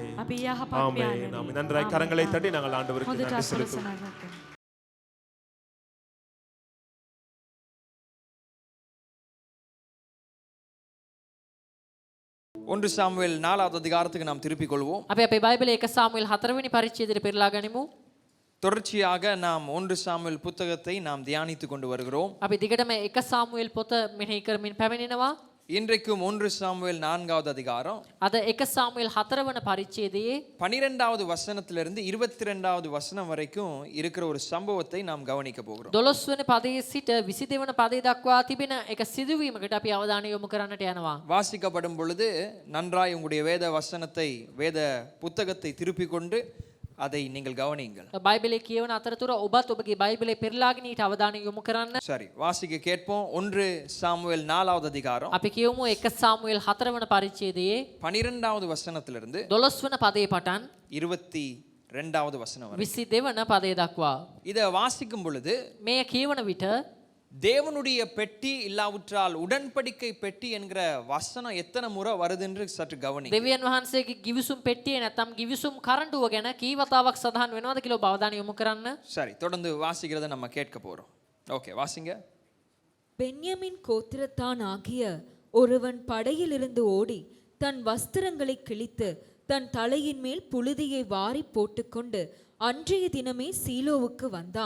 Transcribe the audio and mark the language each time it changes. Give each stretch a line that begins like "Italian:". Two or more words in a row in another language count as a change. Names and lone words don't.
Tamil: ஆமென். நாம் நன்றாய் கரங்களை தட்டி நாங்கள் ஆண்டவருக்கு நன்றி செலுத்துவோம். 1 சாமுவேல் 4வது அதிகாரத்துக்கு நாம் திருப்பிக் கொள்வோம்.
Sinhala: අපි අපේ බයිබලයේ 1 சாமுவேல் 4වෙනි පරිච්ඡේදයට පෙරලා ගනිමු.
Tamil: தொடர்ச்சியாக நாம் 1 சாமுவேல் புத்தகத்தை நாம் தியானித்துக் கொண்டு வருகிறோம்.
Sinhala: අපි දිගටම 1 சாமுவேல் පොත මෙනෙහි කරමින් පැමිණෙනවා.
Tamil: இன்றைக்கும் 1 சாமுவேல் 4வது அதிகாரம்.
Sinhala: අද 1 சாமுவேல் 4 වන පරිච්ඡේදයේ
Tamil: 12வது வசனத்திலிருந்து 22வது வசனம் வரைக்கும் இருக்கிற ஒரு சம்பவத்தை நாம் கவனிக்க போகிறோம்.
Sinhala: 12 වන පදයේ සිට 22 වන පදේ දක්වා තිබෙන එක සිදුවීමකට අපි අවධානය යොමු කරන්නට යනවා.
Tamil: வாசிக்கப்படும் பொழுது நன்றாய் உங்களுடைய வேத வசனத்தை, வேத புத்தகத்தை திருப்பிக் கொண்டு அதை நீங்கள் கவனியுங்கள்.
Sinhala: බයිබලයේ කියවන අතරතුර ඔබත් ඔබගේ බයිබලයේ පෙරලාගෙන ඊට අවධානය යොමු කරන්න.
Tamil: சரி, வாசிக்க கேட்போம். 1 சாமுவேல் 4வது அதிகாரம்.
Sinhala: අපි කියමු 1 சாமுவேல் 4 වන පරිච්ඡේදයේ
Tamil: 12வது වசனத்திலிருந்து
Sinhala: 12 වන පදේ පටන්
Tamil: 22வது வசனம் வரை.
Sinhala: 22 වන පදේ දක්වා.
Tamil: இத வாசிக்கும் பொழுது
Sinhala: මේ කියවන විට
Tamil: தேவனுடைய பெட்டி இல்லாவிட்டால் உடன்படிக்கை பெட்டி என்கிற வசனம் எத்தனை முறை வருது என்று சற்று கவனி.
Sinhala: දෙවියන් වහන්සේගේ givisum පෙට්ටියේ නැත්නම් givisum කරඬුව ගැන කී වතාවක් සඳහන් වෙනවද කියලා ඔබ අවධානය යොමු කරන්න.
Tamil: சரி, தொடர்ந்து வாசிக்கிறத நம்ம கேட்க போறோம். ஓகே, வாசிங்க. பென்யமின் கோத்திரத்தான் ஆகிய ஒருவன் படையிலிருந்து ஓடி தன் வஸ்திரங்களை கிழித்து தன் தலையின் மேல் புழுதியை வாரி போட்டுக்கொண்டு அன்றைய தினமே சீலோவுக்கு வந்தான்.